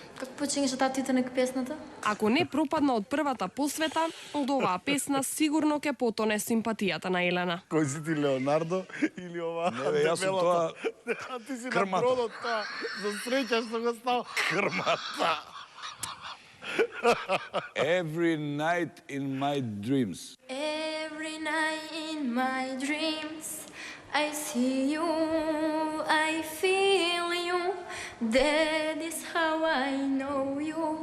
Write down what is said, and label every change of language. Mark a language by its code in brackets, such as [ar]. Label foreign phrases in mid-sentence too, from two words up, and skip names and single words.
[mk] Како почињаше таа Титаник песната? Ако не пропадна од првата посвета, од оваа песна сигурно ќе потоне симпатијата на Елена. Кој си ти, Леонардо или ова? Не бе, јас сум тоа А ти си крмата. на бродот тоа. За среќа што го стал крмата. [en] Every night in my dreams. Every night in my dreams I see you, I feel you. That is how I know you.